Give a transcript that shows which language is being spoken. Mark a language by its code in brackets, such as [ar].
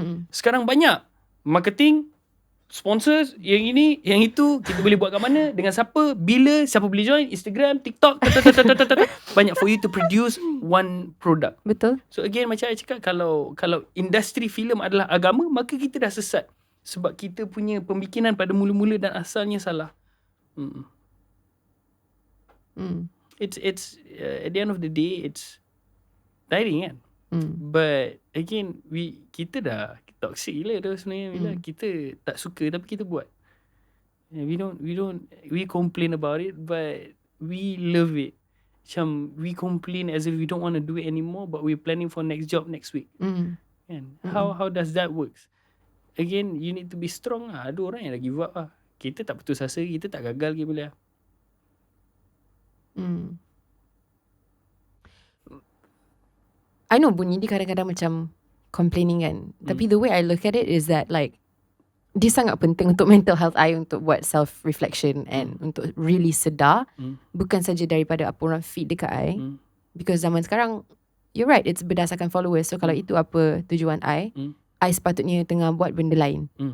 [ms] Sekarang banyak marketing, sponsors, yang ini, yang itu, kita boleh buat kat mana, dengan siapa, bila, siapa boleh join, Instagram, TikTok, banyak [en] for you to produce one product. [ms] Betul. So again, macam saya cakap, kalau industri filem adalah agama, maka kita dah sesat. Sebab kita punya pemikiran pada mula-mula dan asalnya salah. [en] It's at the end of the day, it's tiring kan. But again, [ms] kita dah toxic gila tu sebenarnya, bila kita tak suka tapi kita buat. [en] We complain about it, but we love it. Macam we complain as if we don't want to do it anymore, but we're planning for next job next week. And how does that works? Again, you need to be strong lah. [ms] Ada orang yang dah [en] give up [ms] lah. Kita tak putus asa, kita tak gagal ke boleh. [en] I know [ms] bunyi dia kadang-kadang macam complaining kan. Tapi [en] the way I look at it is that like, [ms] dia sangat penting untuk [en] mental health [ms] I, untuk buat self-reflection and untuk really sedar. Bukan saja daripada apa orang feed dekat I. [en] Because [ms] zaman sekarang, [en] you're right, it's [ms] berdasarkan [en] followers. [ms] So kalau itu apa tujuan I sepatutnya tengah buat benda lain.